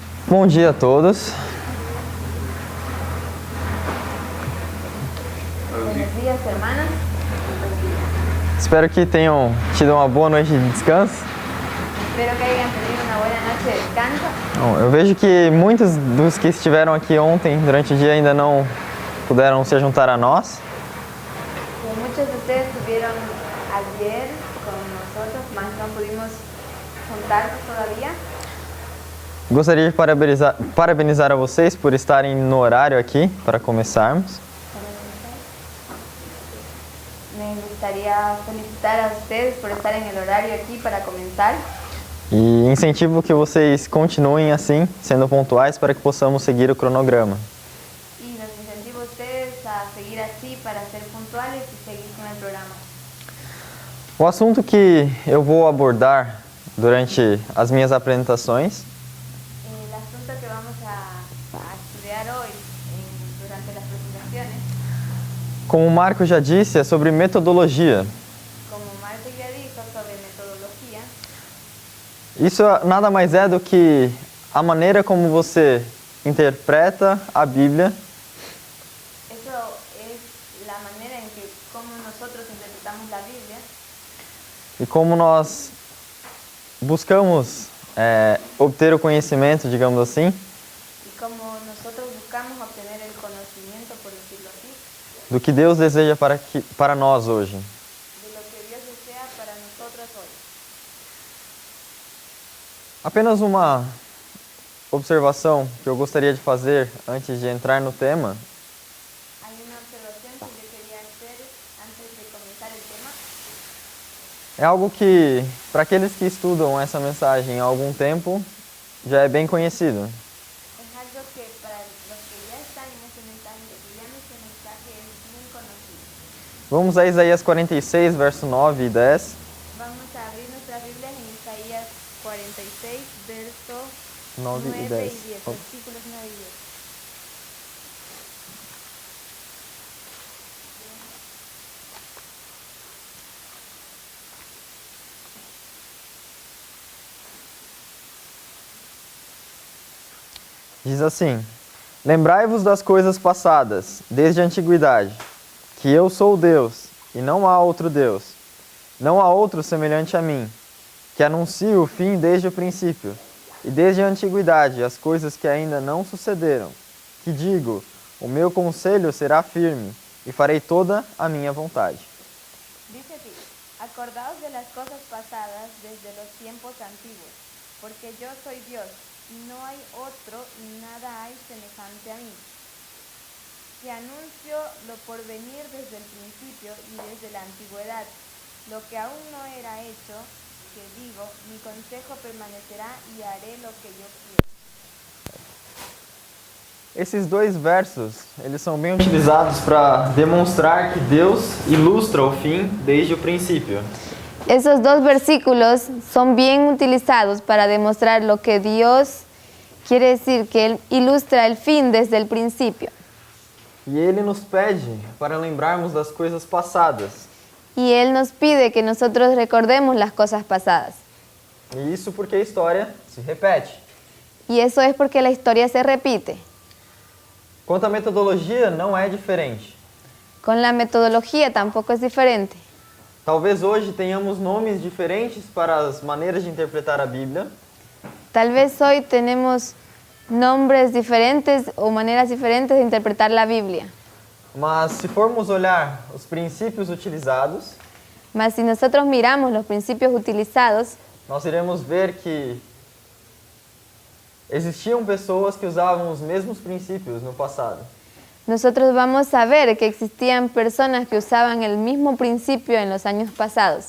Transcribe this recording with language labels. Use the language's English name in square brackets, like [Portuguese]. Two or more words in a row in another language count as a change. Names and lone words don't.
[Portuguese] Bom dia a todos. [Spanish] Buenos días, hermanas. [Portuguese] Espero que tenham tido uma boa noite de descanso. [Spanish] Espero que hayan tenido una buena noche de descanso. [Portuguese] Bom, eu vejo que muitos dos que estiveram aqui ontem, durante o dia, ainda não puderam se juntar a nós. [Spanish] Muchos de ustedes estuvieron ayer con nosotros, mas no pudimos juntarnos todavía. [Portuguese] Gostaria de parabenizar a vocês por estarem no horário aqui para começarmos. [Spanish] Me gustaría felicitar a ustedes por estar en el horario aquí para comenzar. [Portuguese] E incentivo que vocês continuem assim, sendo pontuais, para que possamos seguir o cronograma. [Spanish] Y los incentivo a ustedes a seguir así para ser puntuales y seguir con el programa. [Portuguese] O assunto que eu vou abordar durante as minhas apresentações [Spanish] El asunto que vamos a estudiar hoy durante las presentaciones, [Portuguese] como o Marco já disse, é sobre metodologia. [Spanish] como Marco ya dijo sobre metodología, [Portuguese] Isso nada mais é do que a maneira como você interpreta a Bíblia [Spanish] eso es la manera en que como nosotros interpretamos la Biblia [Portuguese] e como nós buscamos obter o conhecimento, digamos assim, [Spanish] y como nosotros buscamos obtener el conocimiento, por decirlo así, [Portuguese] do que Deus deseja para nós hoje. [Spanish] de lo que Dios desea para nosotros hoy. [Portuguese] Apenas uma observação que eu gostaria de fazer antes de entrar no tema. [Spanish] Hay una observación que yo quería hacer antes de comenzar el tema. [Portuguese] É algo que, para aqueles que estudam essa mensagem há algum tempo, já é bem conhecido. [Spanish] Es algo que para los que ya están en este mensaje, estudiando este mensaje, es bien conocido. [Portuguese] Vamos a Isaías 46, verso 9 e 10. [Spanish] Vamos a abrir nuestras Biblias en Isaías 46, versos [Portuguese] 9 [Spanish] 9 [Portuguese] e [Spanish] y [Portuguese] 10. [Spanish] 10, versículos 9 y 10. [Portuguese] Diz assim: Lembrai-vos das coisas passadas, desde a antiguidade, que eu sou Deus, e não há outro Deus. Não há outro semelhante a mim, que anuncio o fim desde o princípio, e desde a antiguidade as coisas que ainda não sucederam, que digo, o meu conselho será firme, e farei toda a minha vontade. [Spanish] Dice así: acordaos de las cosas pasadas desde los tiempos antiguos, porque yo soy Dios, y no hay otro, y nada hay semejante a mí. Que anuncio lo por venir desde el principio y desde la antigüedad, lo que aún no era hecho, que digo, mi consejo permanecerá y haré lo que yo quiero. [Portuguese] Esses dois versos, eles são bem utilizados para demonstrar que Deus ilustra o fim desde o princípio. [Spanish] Esos dos versículos son bien utilizados para demostrar lo que Dios quiere decir, que Él ilustra el fin desde el principio. [Portuguese] E Ele nos pede para lembrarmos das coisas passadas. [Spanish] Y Él nos pide que nosotros recordemos las cosas pasadas. [Portuguese] E isso porque a história se repete. [Spanish] Y eso es porque la historia se repite. [Portuguese] Quanto à metodologia, não é diferente. [Spanish] Con la metodología tampoco es diferente. [Portuguese] Talvez hoje tenhamos nomes diferentes para as maneiras de interpretar a Bíblia, [Spanish] Tal vez hoy tenemos nombres diferentes o maneras diferentes de interpretar la Biblia. [Portuguese] mas se formos olhar os princípios utilizados, [Spanish] Mas si nosotros miramos los principios utilizados, [Portuguese] nós iremos ver que existiam pessoas que usavam os mesmos princípios no passado. [Spanish] nosotros vamos a ver que existían personas que usaban el mismo principio en los años pasados.